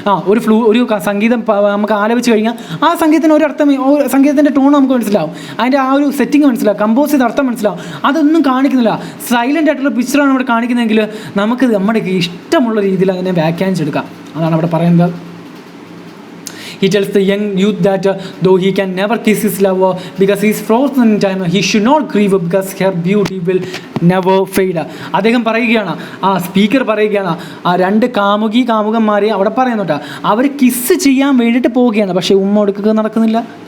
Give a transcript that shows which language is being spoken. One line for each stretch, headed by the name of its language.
Malayalam: ഒരു സംഗീതം നമുക്ക് ആലപിച്ച് കഴിഞ്ഞാൽ ആ സംഗീതത്തിന് ഒരു അർത്ഥം, സംഗീതത്തിൻ്റെ ടോൺ നമുക്ക് മനസ്സിലാവും, അതിൻ്റെ ആ ഒരു സെറ്റിംഗ് മനസ്സിലാവും, കമ്പോസ് ചെയ്ത അർത്ഥം മനസ്സിലാവും. അതൊന്നും കാണിക്കുന്നില്ല. സൈലൻ്റ് ആയിട്ടുള്ള പിക്ചറാണ് അവിടെ കാണിക്കുന്നതെങ്കിൽ നമുക്ക് നമ്മുടെ ഇഷ്ടമുള്ള രീതിയിൽ അതിനെ വ്യാഖ്യാനിച്ചെടുക്കാം. അതാണ് അവിടെ പറയുന്നത്.
English: He tells the young youth that though he can never kiss his lover because he is frozen in time, he should not grieve because her beauty will never fade.
Malayalam: അദ്ദേഹം പറയുകയാണ്, സ്പീക്കർ പറയുകയാണ്, രണ്ട് കാമുകന്മാരെ അവിടെ പറയുന്നുണ്ട്, അവർ കിസ് ചെയ്യാൻ വേണ്ടിയിട്ട് പോവുകയാണ്, പക്ഷേ ഉമ്മ കൊടുക്കുക നടക്കുന്നില്ല.